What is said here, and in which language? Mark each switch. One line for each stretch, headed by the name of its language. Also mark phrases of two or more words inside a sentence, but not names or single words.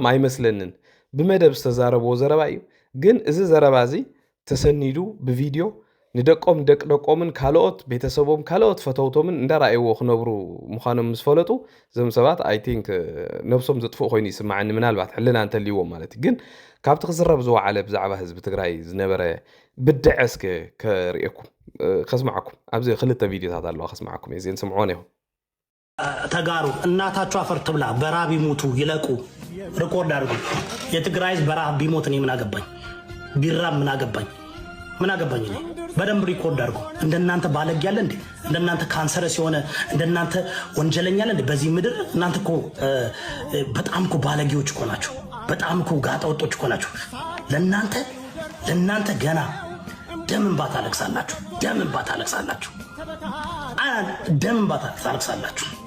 Tigrinya: ኣይመስለንን ብመደብ ዝተዛረብዎ ዘረባ እዩ ግን እዚ ዘረባ እዚ ተሰኒዱ ብቪድዮ ንደቆም ደቆምን ካልኦት ቤተሰቦም ካልኦት ፈተውቶምን እንዳረኣይዎ ክነብሩ ምዃኖም ምስ ፈለጡ እዞም ሰባት
English: I think
Tigrinya: ነብሶም ዘጥፍኡ ኮይኑ ይስማዓኒ ምናልባት ሕልና እንተልይዎም ማለት እዩ ግን ካብቲ ክዝረብ ዝወዓለ ብዛዕባ ህዝቢ ትግራይ ዝነበረ ብድዕስ ከርእየኩም ከስማዓኩም ኣብዚ ክልተ ቪድዮታት ኣለዋ ከስማዓኩም እዚን ስምዖን ይኹን
Amharic: ተጋሩ እናታችሁ አፈር ትብላ በራብ ይሞቱ ይለቁ ሪኮርድ አድርጉ የትግራይ በራብ ቢሞት እኔ ምን አገባኝ ቢራብ ምን አገባኝ እኔ በደንብ ሪኮርድ አድርጉ እንደናንተ ባለግ ያለ እንዴ እንደናንተ ካንሰረስ የሆነ እንደናንተ ወንጀለኛ ያለ እንዴ በዚህ ምድር እናንተ እኮ በጣም እኮ ባለጌዎች እኮ ናችሁ በጣም እኮ ጋጠወጦች እኮ ናችሁ ለናንተ ገና ደም እንባ ታለቅሳላችሁ ደም እንባ ታለቅሳላችሁ። ደም እንባ ታለቅሳላችሁ።